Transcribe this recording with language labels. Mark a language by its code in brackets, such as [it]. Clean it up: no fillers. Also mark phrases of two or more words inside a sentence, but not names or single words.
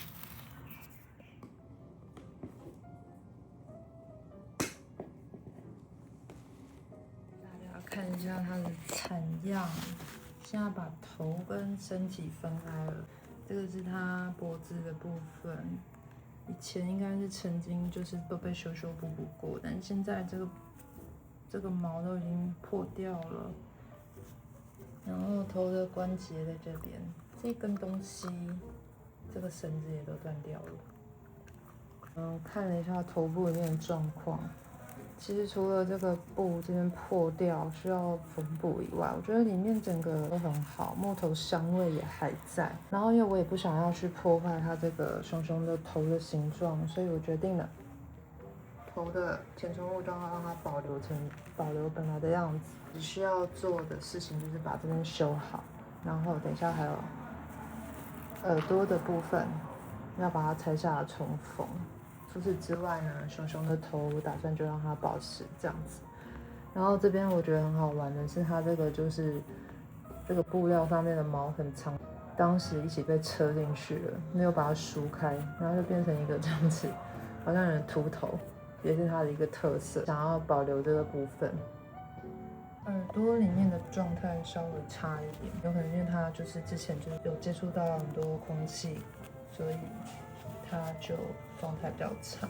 [zh] 大家看一下它的慘樣，現在把頭跟身體分開了。這個是它脖子的部分，以前應該是曾經就是都被修修補補過，但現在這個毛都已經破掉了。然後頭的關節在這邊，這根東西，這個繩子也都斷掉了。看了一下頭部裡面的狀況。其實除了這個布這邊破掉需要縫補以外，我覺得裡面整個都很好，木頭香味也還在。然後因為我也不想要去破壞它這個熊熊的頭的形狀，所以我決定了頭的填充物都要讓它保留本來的樣子。只需要做的事情就是把這邊修好，然後等一下還有耳朵的部分要把它拆下來重縫。除此之外呢，熊熊的头我打算就讓它保持這樣子。然後這邊我覺得很好玩的是，它這個就是這個布料上面的毛很長，當時一起被車進去了，沒有把它梳開，然後就變成一個這樣子，好像有人禿頭，也是它的一個特色。想要保留這個部分。耳朵裡面的狀態稍微差一點，有可能因為它就是之前就有接觸到很多空氣，所以它就狀態比較差。